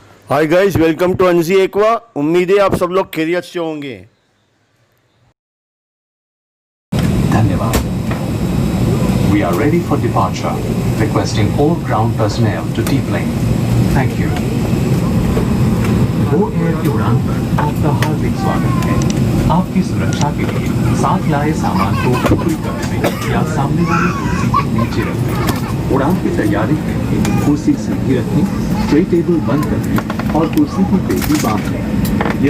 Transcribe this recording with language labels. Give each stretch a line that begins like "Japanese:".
English: hi guys, welcome to
Hindi: अंजी aqua. उम्मीद है आप सब लोग खैरियत से होंगे। धन्यवाद।
English: We are ready for departure. Requesting all ground personnel to deplane. Thank you.
Hindi: Go Air की उड़ान पर आपका हार्दिक स्वागत है। आपकी सुरक्षा के लिए साथ लाए सामान को ऊपरी करने या सामने वाली कुर्सी के नीचे रखें। उड़ान की तैयारी के लिए कुर्सी सीधी रखें, ट्रे टेबल बंद करें और कुर्सी की पेटी बांध लें।